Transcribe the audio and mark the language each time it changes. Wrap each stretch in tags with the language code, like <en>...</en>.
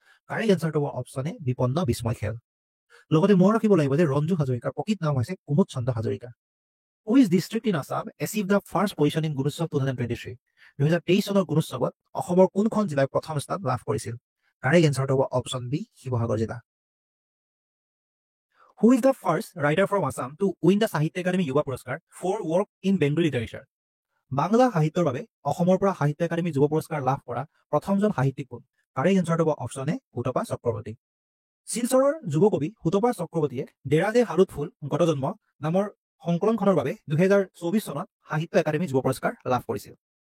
<as>Correct এনচাৰটো হ'ব option A বিপন্ন বিস্ময় খেল। লগতে মনত ৰাখিব লাগিব যে ৰঞ্জু হাজৰিকাৰ প্ৰকৃত নাম হৈছে কুমুদ চন্দ্ৰ Hazarika.</as> <en>Which district in Assam achieve the first position in Gunotsav 2023?</en> <as>2023 চনৰ গুণোৎসৱত অসমৰ কোনখন জিলাই প্ৰথম স্থান লাভ কৰিছিল? কাৰেক্ট এনচাৰটো হ'ব অপশ্যন বি শিৱসাগৰ জিলা।</as> <en>Who is the first writer from Assam to win the Sahitya Akademi Yuva Puraskar for work in Bengali literature?</en> <as>Bangla সাহিত্যৰ বাবে অসমৰ পৰা সাহিত্য একাডেমী যুৱ পুৰস্কাৰ লাভ কৰা প্ৰথমজন সাহিত্যিক কোন? কাৰেক্ট এনচাৰটো হ'ব অপশ্যন এ হুতপা চক্ৰৱৰ্তী। শিলচৰৰ যুৱ কবি হুতপা চক্ৰৱৰ্তীয়ে ডেৰাজে হালুত ফুল গত জন্ম নামৰ সংকলনখনৰ বাবে 2024 চনত সাহিত্য একাডেমী যুৱ পুৰস্কাৰ লাভ কৰিছিল।</as>